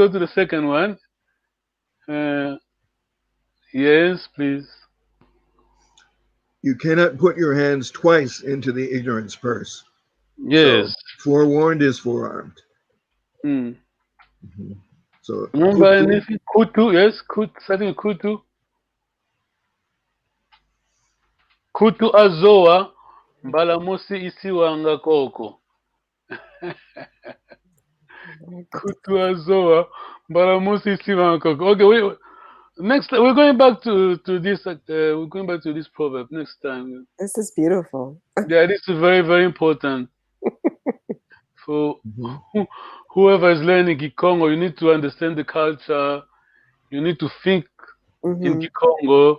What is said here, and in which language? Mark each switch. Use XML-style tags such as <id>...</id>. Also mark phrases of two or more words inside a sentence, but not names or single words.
<en>Let us go to the second one. Yes, please. You cannot put your hands twice into the ignorance purse. Yes. So, forewarned is forearmed. Mm. So Remember kutu, anything? Kutu, yes, starting with Kutu.</en> <kg>Kutu azoa, mbalamusi isiwanga koko. Kutu azoa, mbalamusi isiwanga koko.</kg> <en>Okay, next we're going back to this. We're going back to this proverb next time. This is beautiful. Yeah, this is very, very important for whoever is learning Kikongo. You need to understand the culture. You need to think in Kikongo.</en>